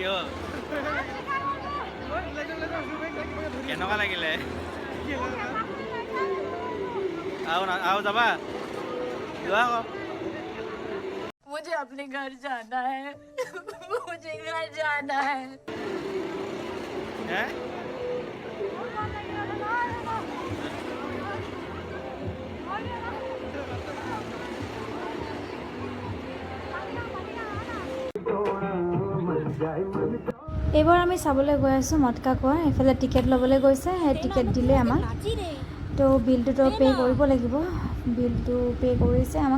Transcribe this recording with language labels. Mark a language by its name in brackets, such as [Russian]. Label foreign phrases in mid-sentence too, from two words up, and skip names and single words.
[Assamese] কেনেকুৱা লাগিলে আৰু যাবা যোৱা আকৌ [Hindi] मुझे अपने घर जाना है मुझे घर जाना है [Assamese] হে এইবাৰ আমি চাবলৈ গৈ আছোঁ মটকা কুৱা এইফালে টিকেট ল'বলৈ গৈছে সেই টিকেট দিলে আমাক তো বিলটোতো পে' কৰিব লাগিব বিলটো পে' কৰিছে আমাক